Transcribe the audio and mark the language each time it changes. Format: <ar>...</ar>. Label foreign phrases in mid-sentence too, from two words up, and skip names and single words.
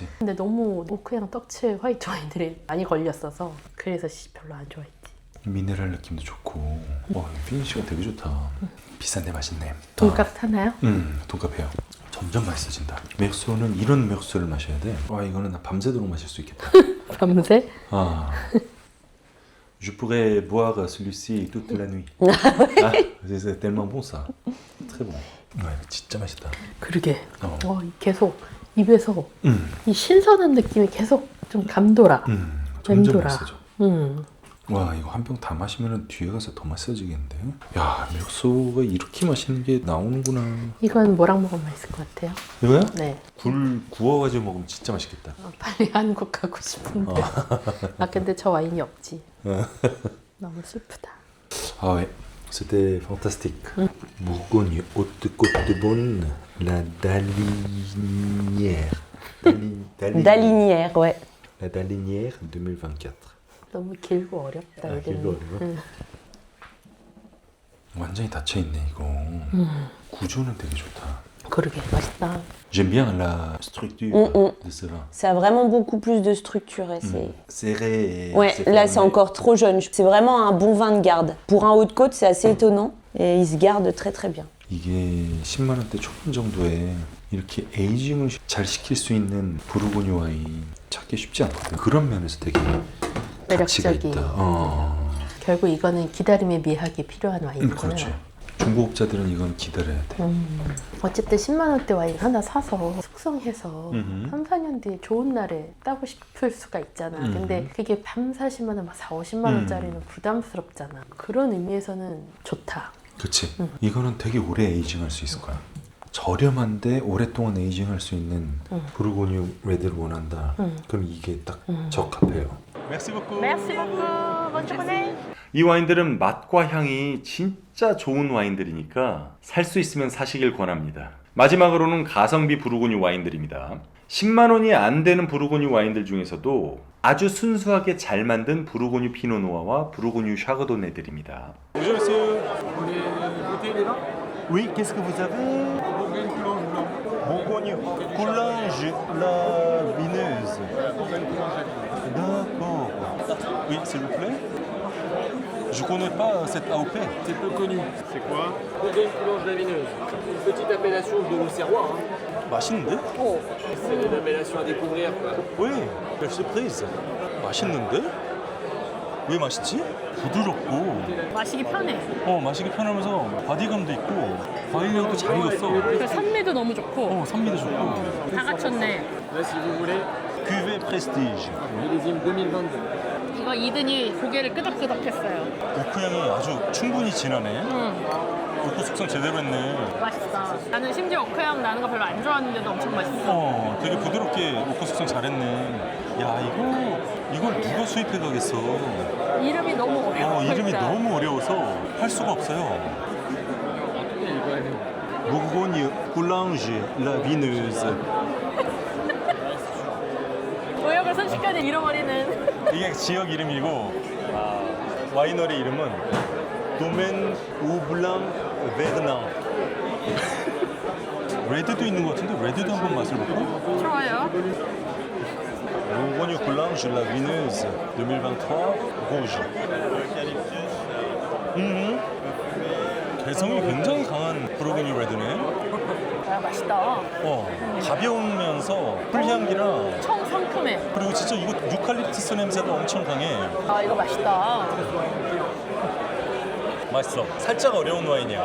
<ko>근데 너무 오크향 떡칠 화이트 와인들이 많이 걸렸어서 그래서 별로 안 좋아했지. 미네랄 느낌도 좋고. 피니쉬가 되게 좋다. 비싼데 맛있네. 돈값 타나요? 돈값해요. 점점 맛있어진다. 맥주는 이런 맥주를 마셔야 돼. 이거는 나 밤새도록 마실 수 있겠다. 밤새?</ko> <fr>Je pourrais boire celui-ci toute la nuit. C'est tellement bon ça. Très bon.</fr> <ko>진짜 맛있다. 그러게. 어. 계속 입에서 음. 이 신선한 느낌이 계속 좀 감돌아. 점점 맴돌아. 맛있어져. 와, 이거 한 병 다 마시면 뒤에 가서 더 맛있어지겠는데? 야, 맥주가 이렇게 맛있는 게 나오는구나. 이건 뭐랑 먹으면 맛있을 것 같아요? 이거야? 네. 굴 구워가지고 먹으면 진짜 맛있겠다. 빨리 한국 가고 싶은데. 근데 저 와인이 없지. 너무 슬프다.</ko> <fr>Ouais, c'était fantastique. Bourgogne, Haute-Côte-de-Beaune, la Dalinière. 달리니에, ouais. La Dalinière 2024.</fr> <ko>너무 길고 어렵다. 이름이. 길고 어려워? 완전히 닫혀있네 이거. 구조는 되게 좋다. 그러게 맛있다.</ko> <fr>J'aime bien la structure de ce vin. Ça a vraiment beaucoup plus de structure. Et c'est... Serré et Ouais, c'est là fermé. c'est encore trop jeune. C'est vraiment un bon vin de garde. Pour un Haute-Côte, c'est assez étonnant. Et il se garde très très bien.</fr> <ko>이게 10만 원대 초반 정도에 이렇게 에이징을 잘 시킬 수 있는 부르고뉴 와인 찾기 쉽지 않거든. 그런 면에서 되게 가치가 매력적인. 있다. 결국 이거는 기다림의 미학이 필요한 와인이구나. 그렇죠. 중고업자들은 이건 기다려야 돼. 어쨌든 10만 원대 와인 하나 사서 숙성해서 음흠. 3, 4년 뒤에 좋은 날에 따고 싶을 수가 있잖아. 근데 그게 3, 40만 원, 막 4, 50만 원짜리는 부담스럽잖아. 그런 의미에서는 좋다. 그렇지. 이거는 되게 오래 에이징할 수 있을 거야. 저렴한데 오랫동안 에이징할 수 있는 부르고뉴 레드를 원한다. 그럼 이게 딱 적합해요.</ko> <fr>Merci beaucoup. Merci beaucoup. Bonne journée.</fr> <ko>이 와인들은 맛과 향이 진짜 좋은 와인들이니까 살 수 있으면 사시길 권합니다. 마지막으로는 가성비 부르고뉴 와인들입니다. 10만 원이 안 되는 부르고뉴 와인들 중에서도 아주 순수하게 잘 만든 부르고뉴 피노누아와 부르고뉴 샤르도네들입니다.</ko> <fr>Bonjour monsieur. Vous voulez goûter les vins Oui, qu'est-ce que vous avez? Bourgogne, Coulanges, Blanc. Bourgogne, Coulanges, la vineuse. Bourgogne, Coulanges, la vineuse. D'accord. Oui, s'il vous plaît. Je connais pas cette AOP. C'est peu connu. C'est quoi Bourgogne, Coulanges, la vineuse. Une petite appellation de l'Auxerrois.</fr> <ko>맛있는데?</ko> <fr>C'est une appellation à découvrir, quoi. Oui, quelle surprise.</fr> <ko>맛있는데? 왜 맛있지? 부드럽고 마시기 편해. 마시기 편하면서 바디감도 있고 과일량도 잘 익었어. 그 산미도 너무 좋고 산미도 좋고. 다 갖췄네.</ko> <fr>Là, si vous voulez, Cuvée Prestige. millésime 2022.</fr> <ko>이거 이든이 고개를 끄덕끄덕했어요. 오크 향이 아주 충분히 진하네. 오크 숙성 제대로 했네. 맛있다. 나는 심지어 오크향 나는 거 별로 안 좋아하는데도 엄청 맛있어. 되게 부드럽게 오크 숙성 잘했네. 야, 이걸 누가 수입해 가겠어. 이름이 너무 어려워. 이름이 일단. 너무 어려워서 할 수가 없어요.</ko> <fr>Bourgogne, Coulanges, la vineuse.</fr> <ko>도역을 순식간에 잃어버리는. 이게 지역 이름이고 와이너리 이름은 도멘 우블랑 베르낭. 레드도 있는 것 같은데 레드도 한번 맛을 볼까? 좋아요.</ko> <fr>Bourgogne, Coulanges, la vineuse 2023, rouge.</fr> <ko>개성이 굉장히 강한 부르고뉴 레드네. 야, 맛있다. 가벼우면서 풀향기랑 엄청 상큼해. 그리고 진짜 이거 유칼립투스 냄새도 엄청 강해. 아, 이거 맛있다. 맛있어. 살짝 어려운 와인이야.</ko>